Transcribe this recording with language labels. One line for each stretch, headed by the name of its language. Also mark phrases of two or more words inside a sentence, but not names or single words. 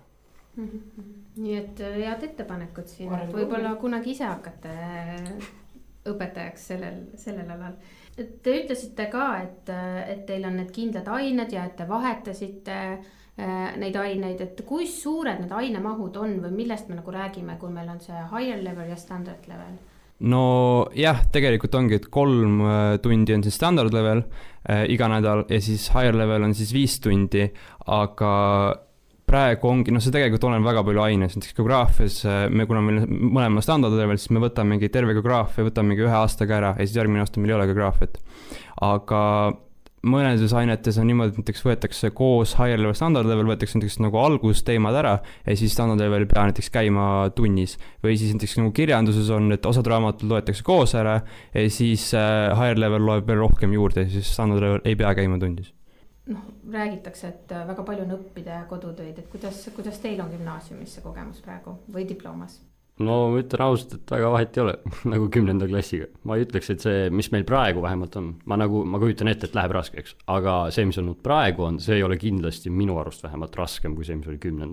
Estonian: Nii et head ettepanekud siin, võib-olla kunagi ise hakkate õpetajaks sellel alal. Te ütlesite ka, et teil on need kindlad ained ja et te vahetasite neid aineid, et kui suured need ainemahud on või millest me nagu räägime, kui meil on see
English: higher level
Estonian: ja
English: standard level?
Estonian: No jah, tegelikult ongi, et 3 tundi on siis
English: standard level
Estonian: iga nädal ja siis
English: higher level
Estonian: on siis 5 tundi, aga praegu ongi, see tegelikult olen väga palju aines, näiteks geograafias, kuna meil mõlema
English: standard level,
Estonian: siis me võtamegi terve geograafia, võtamegi 1 aastaga ära ja siis järgmine aasta meil ei ole geograafiat. Aga mõnedes ainetes on niimoodi, et näiteks võetakse koos
English: higher level, standard level,
Estonian: võetakse näiteks nagu algusteemad ära ja siis
English: standard level
Estonian: ei pea näiteks käima tunnis. Või siis näiteks nagu kirjanduses on, et osad raamatud loetakse koos ära ja siis
English: higher level
Estonian: loeb veel rohkem juurde ja siis
English: standard level
Estonian: ei pea käima tunnis. Noh, räägitakse, et väga palju on õppida ja kodutöid, et kuidas teil on gümnaasiumis see kogemus praegu või diplomas? No ma ütlen ausalt, et väga vahet ei ole nagu 10. klassiga. Ma ei ütleks, et see, mis meil praegu vähemalt on, ma kujutan ette, et läheb raskeks, aga see, mis on nüüd praegu on, see ei ole kindlasti minu arust vähemalt raskem kui see, mis oli 10.